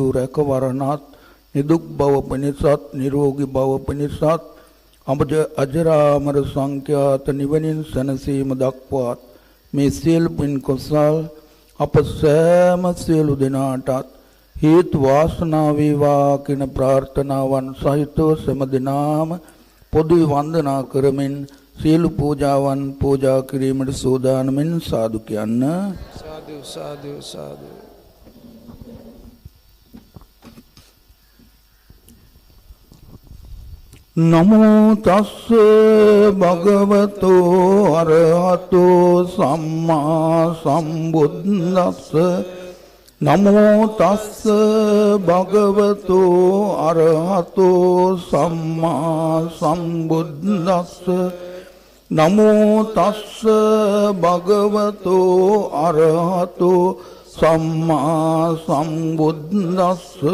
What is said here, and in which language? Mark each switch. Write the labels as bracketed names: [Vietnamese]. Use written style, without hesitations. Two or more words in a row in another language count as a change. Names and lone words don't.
[Sinhala] රැකවරණත් නිදුක් බව පිණිසත් නිරෝගී බව පිණිසත් අජරාමර සංඛ්‍යාත නිවනින් සැනසීම දක්වාත් මේ සියලු පින් කුසල් අප සෑම සියලු දෙනාටත් හේතු වාසනා වේවා කියන ප්‍රාර්ථනාවන් සහිතව සෑම දිනාම පොදු වන්දනා කරමින් සියලු පූජාවන් පූජා කිරීමට සූදානමින් සාදු කියන්න. සාදු සාදු සාදු. [Pali] නමෝ තස්ස භගවතු අරහතු සම්මා සම්බුද්දස්ස නමෝ තස්ස භගවතු අරහතු සම්මා සම්බුද්දස්ස නමෝ තස්ස භගවතු අරහතු සම්මා සම්බුද්දස්ස